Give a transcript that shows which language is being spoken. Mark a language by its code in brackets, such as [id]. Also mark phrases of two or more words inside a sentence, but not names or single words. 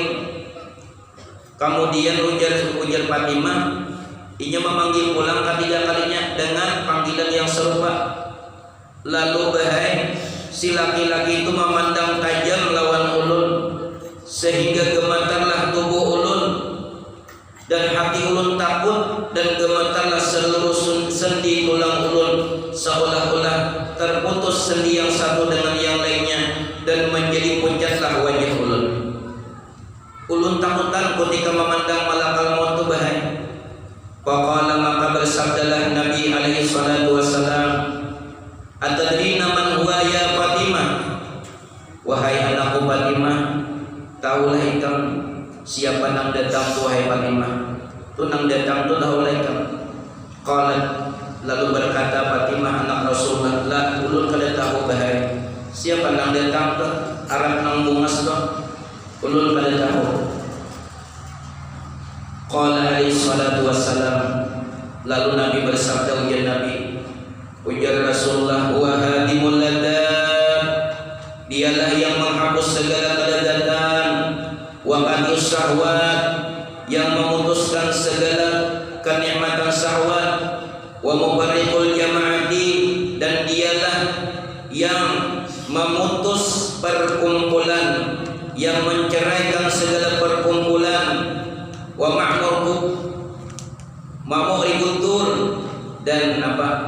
[bjn] Kemudian ujar Fatimah, inya memanggil pulang ketiga kalinya dengan panggilan yang serupa. Lalu bahai si laki-laki itu memandang tajam lawan ulun, sehingga gemetarlah tubuh ulun dan hati ulun takut, dan gemetarlah seluruh sendi tulang ulun, seolah-olah terputus sendi yang satu dengan yang lainnya, dan menjadi pucatlah wajah ulun. Ulun takutan ketika memandang malakal maut tu bahai. Faqala, maka bersabdalah Nabi [ar] عليه الصلاة والسلام, أتدرين من هو يا فاطمة, [bjn] wahai anakku Fatimah, tahulah ikam siapa nang datang tu wahai Fatimah? Tu nang datang tu tahulah ikam. Qalat, lalu berkata Fatimah anak Rasulullah, la ulun kada tahu bahai siapa nang datang tu, Arab nang bungas tu, ulun kada tahu. [ar] قال عليه الصلاة والسلام, [bjn] lalu Nabi bersabda, ujar Rasulullah, wa [ar] هادم اللذات, [id] dialah yang menghapus segala kelezatan, [ar] وقاطع الشهوات, [id] yang memutuskan segala kenikmatan syahwat, [ar] ومفرق الجماعات, [id] dan dialah yang memutus perkumpulan, yang menceraikan segala perkumpulan, [ar] ومعمر القبور, [id] dan apa?